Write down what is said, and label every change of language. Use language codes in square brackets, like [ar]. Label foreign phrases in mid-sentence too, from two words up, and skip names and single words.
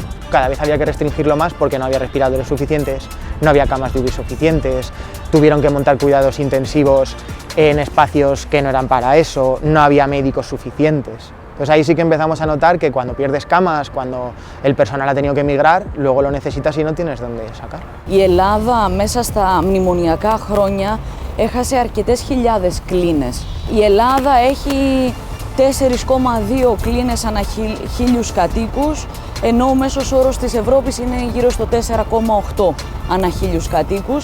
[es] Cada vez había que restringirlo más porque no había respiradores suficientes, no había camas de UVI suficientes, tuvieron que montar cuidados intensivos en espacios que no eran para eso, no había médicos suficientes. Entonces ahí sí que empezamos a notar que cuando pierdes camas, cuando el personal ha tenido que emigrar, luego lo necesitas y no tienes dónde sacar. [el] Η Ελλάδα μέσα στα μνημονιακά χρόνια έχασε αρκετές χιλιάδες κλίνες. Η Ελλάδα έχει 4,2 κλίνες ανά 1.000 κατοίκους, ενώ ο μέσος όρος της Ευρώπης είναι γύρω στο 4,8 ανά 1.000 κατοίκους.